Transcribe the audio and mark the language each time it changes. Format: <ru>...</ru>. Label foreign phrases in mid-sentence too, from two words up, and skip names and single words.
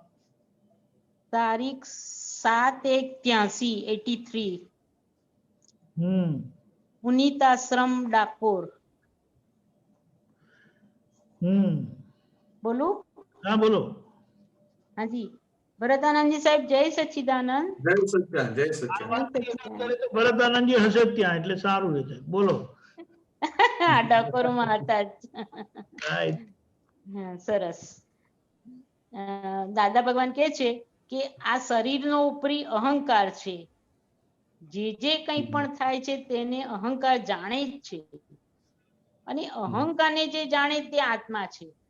<hi>तारीख 7/1/83, पुनीताश्रम डाकोर। बोलो। हाँ बोलो। हाँ जी, ભરતાનંદ जी साहेब, जय सच्चिदानंद। जय सच्चिदानंद, जय सच्चिदानंद। जय सच्चिदानंद।</hi> <gu>તો ભરતાનંદજી હશે ત્યાં, એટલે સારું રહેશે, બોલો। ડાકોરમાં હતા જ. રાઈટ। હા, સરસ. દાદા ભગવાન કહે છે કે આ શરીરનો ઉપરી અહંકાર છે, જે જે કંઈ પણ થાય છે તેને અહંકાર જાણે જ છે, અને અહંકારને જે જાણે તે આત્મા છે.</gu>